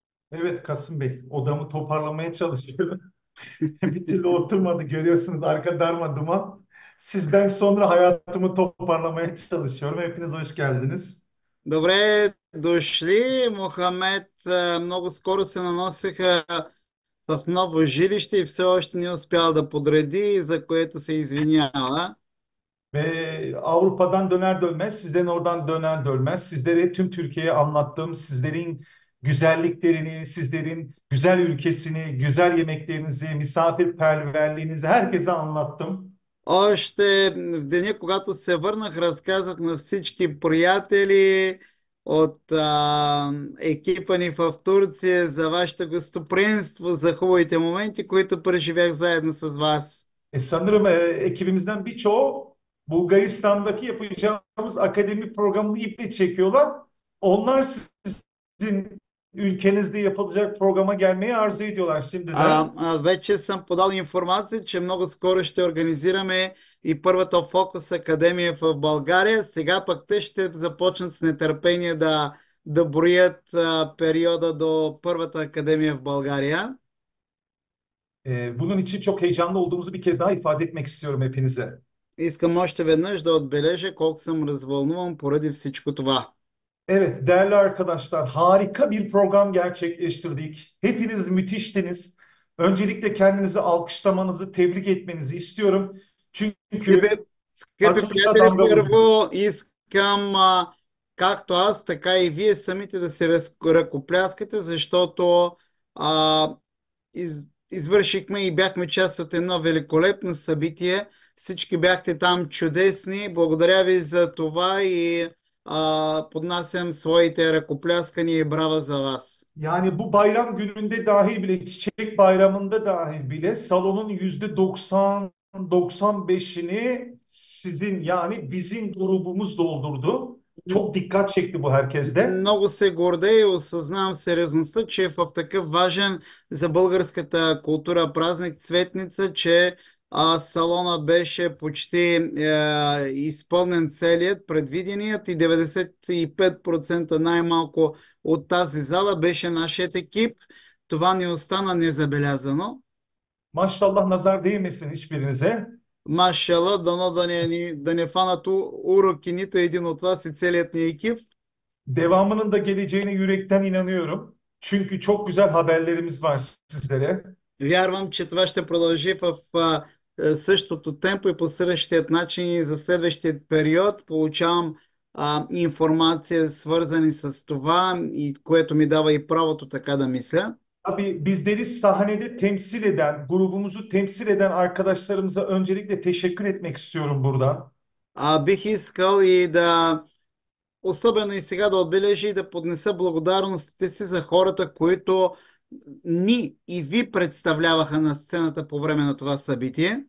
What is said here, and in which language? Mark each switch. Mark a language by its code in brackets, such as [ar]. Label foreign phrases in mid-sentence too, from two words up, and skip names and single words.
[tr] Evet Kasım Bey, odamı toparlamaya çalışıyorum. Bir türlü oturmadı görüyorsunuz arka darma duman. Sizden sonra hayatımı toparlamaya çalışıyorum. Hepiniz hoş geldiniz. [bg] Добре дошли, Мохамед. Много скоро се наносиха в ново жилище и все още не успял да подреди, за което се извинява. [tr] Ve Avrupa'dan döner dönmez, sizden oradan döner dönmez. Sizlere tüm Türkiye'ye anlattığım sizlerin güzelliklerini, sizlerin güzel ülkesini, güzel yemeklerinizi, misafirperverliğinizi herkese anlattım. [bg] Още в деня, когато се върнах, разказах на всички приятели от екипа ни в Турция за вашето гостоприемство, за хубавите моменти, които преживях заедно с вас. [tr] Sanırım ekibimizden birçoğu Bulgaristan'daki yapacağımız akademi programını iple çekiyorlar. Onlar sizin ülkenizde yapılacak programa gelmeyi arzu ediyorlar şimdiden. [bg] Вече съм подал информация, че много скоро ще организираме и първата Фокус Академия в България. Сега пък те ще започнат с нетърпение да броят периода до първата академия в България. [tr] Bunun için çok heyecanlı olduğumuzu bir kez daha ifade etmek istiyorum hepinize. [bg] Искам още веднъж да отбележа колко съм развълнуван поради всичко това. [tr] Evet, değerli arkadaşlar, harika bir program gerçekleştirdik. Hepiniz müthiştiniz. Öncelikle kendinizi alkışlamanızı, tebrik etmenizi istiyorum. [bg] Скъпи, [tr] Çünkü [bg] скъпи [tr] açılışa [bg] приятели, [tr] damga vurdunuz. [bg] първо искам както аз, така и вие самите да се ръкопляскате, защото а, извършихме и бяхме част от едно великолепно събитие. Всички бяхте там чудесни. Благодаря ви за това и поднасям своите ръкопляскания и брава за вас. [tr] Yani bu bayram gününde dahi bile, Çiçek Bayramı'nda dahi bile salonun %90-95'ini sizin yani bizim grubumuz doldurdu. Çok dikkat çekti bu herkeste. [bg] Много се гордея и осъзнавам сериозността, че в такъв важен за българската култура празник Цветница, че салона беше почти изпълнен целият, предвиденият и 95% най-малко от тази зала беше нашият екип. Това не остана незабелязано. [tr] Maşallah nazar değmesin hiçbirinize. [bg] Машала, дано да не фанат уроки нито един от вас и целият ни екип. Devamının da geleceğine yürekten inanıyorum. Çünkü çok güzel haberlerimiz var sizlere. Вярвам, че това ще продължи в същото темпо и по същия начин и за следващия период. Получавам информация свързани с това, и което ми дава и правото така да мисля. [tr] Tabii bizleri sahnede temsil eden, grubumuzu temsil eden arkadaşlarımıza öncelikle teşekkür etmek istiyorum buradan. [bg] Бих искал и да, особено и сега да отбележа и да поднеса благодарностите си за хората, които ни и ви представляваха на сцената по време на това събитие.